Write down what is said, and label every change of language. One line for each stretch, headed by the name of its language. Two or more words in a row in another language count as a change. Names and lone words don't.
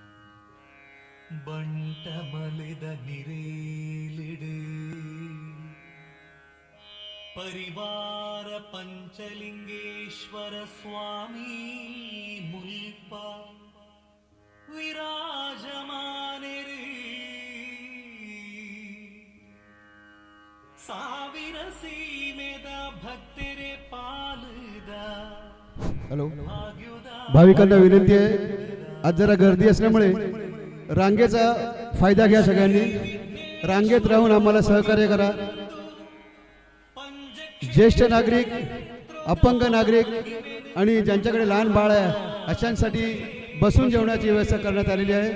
Tulu: ಬಂಟ ಮಲೆದ ನಿರೇಲಿಡು ಪರಿವಾರ ಪಂಚಲಿಂಗೇಶ್ವರ ಸ್ವಾಮಿ ಮುಲ್ಪ ವಿರಾಜಮಾನೆರಿ ಸಾವಿರ ಸೀಮೆದ ಭಕ್ತರೆ ಪಾಲುದ
Marathi: हॅलो भाविकांना विनंती आहे, आज जरा गर्दी असल्यामुळे रांगेचा फायदा घ्या. सगळ्यांनी रांगेत राहून आम्हाला सहकार्य करा. ज्येष्ठ नागरिक, अपंग नागरिक आणि ज्यांच्याकडे लहान बाळ आहे अशांसाठी बसून जेवणाची व्यवस्था करण्यात आलेली आहे.